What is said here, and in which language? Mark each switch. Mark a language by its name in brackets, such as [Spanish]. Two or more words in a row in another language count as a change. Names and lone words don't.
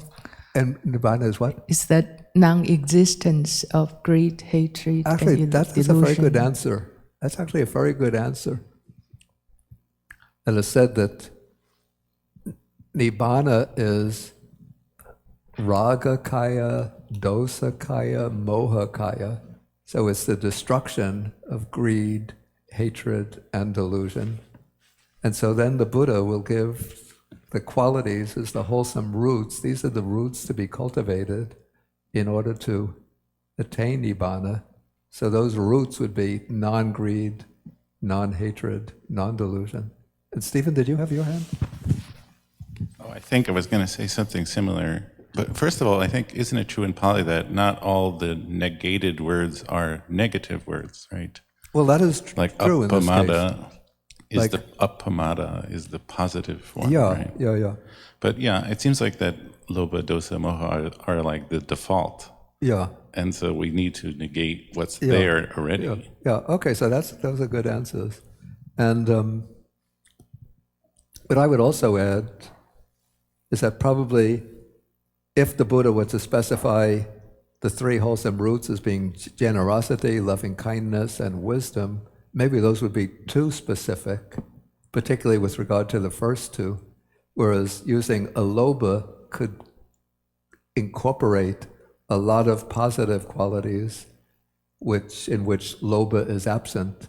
[English] And nibbana is what? Is that non-existence of greed, hatred, actually, and that's a very good answer. That's actually a very good answer. And it's said that nibbana is [Pali] raga kaya, dosa kaya, moha kaya. [English] So it's the destruction of greed, hatred, and delusion. And so then the Buddha will give the qualities as the wholesome roots. These are the roots to be cultivated in order to attain nibbana. So those roots would be non-greed, non-hatred, non-delusion. And Stephen, did you have your hand? Oh, I think I was going to say something similar. But first of all, I think, isn't it true in Pali that not all the negated words are negative words, right? Well, that is like true in this case. Appamada is the positive form, right? Yeah. But yeah, it seems like that [Pali] lobha, dosa, moha [English] are like the default. Yeah. And so we need to negate what's there already. Yeah. Okay, so those are good answers. And what I would also add is that probably if the Buddha were to specify the three wholesome roots as being generosity, loving kindness, and wisdom, maybe those would be too specific, particularly with regard to the first two, whereas using alobha could incorporate a lot of positive qualities in which lobha is absent.